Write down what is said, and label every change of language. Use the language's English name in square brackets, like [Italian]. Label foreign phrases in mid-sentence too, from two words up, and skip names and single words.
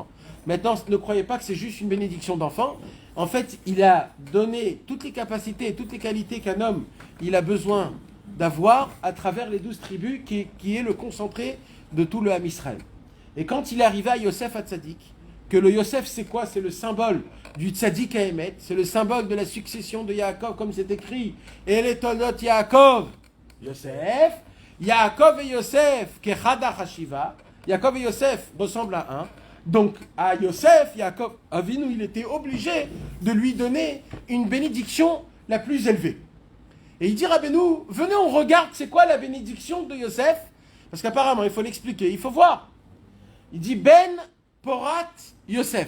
[French] Maintenant, ne croyez pas que c'est juste une bénédiction d'enfants. En fait, il a donné toutes les capacités, toutes les qualités qu'un homme il a besoin d'avoir à travers les 12 tribus, qui est le concentré de tout le [Hebrew] עם ישראל. [French] Et quand il est arrivé à Yosef HaTzadik, que le Yosef, c'est quoi? C'est le symbole du [Hebrew] צדיק האמת, [French] c'est le symbole de la succession de Yaakov, comme c'est écrit. Et les Toldot Yaakov, Yosef, Yaakov et Yosef, [Hebrew] כחדא חשיבי. [French] Yaakov et Yosef ressemblent à un. Donc, à Yosef, Yaakov Avinu, il était obligé de lui donner une bénédiction la plus élevée. Et il dit, Rabbeinu, venez, on regarde, c'est quoi la bénédiction de Yosef? Parce qu'apparemment, il faut l'expliquer, il faut voir. Il dit, [Hebrew] בן פורת יוסף.